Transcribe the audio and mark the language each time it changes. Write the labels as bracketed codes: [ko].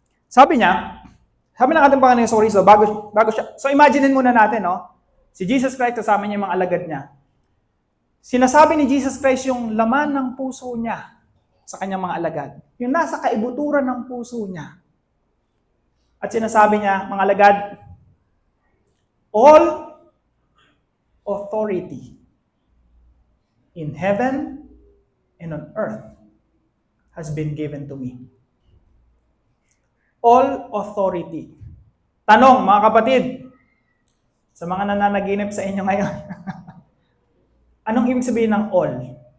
[tl] Sabi niya, sabi ng ating Panginoon Jesucristo, bago siya, so imaginein muna natin, no? Si Jesus Christ kasama niya yung mga alagad niya. Sinasabi ni Jesus Christ yung laman ng puso niya sa kanyang mga alagad. Yung nasa kaibuturan ng puso niya. At sinasabi niya, mga alagad, [en] all authority in heaven and on earth has been given to me. All authority. [tl] Tanong, mga kapatid, sa mga nananaginip sa inyo ngayon, anong ibig sabihin ng all?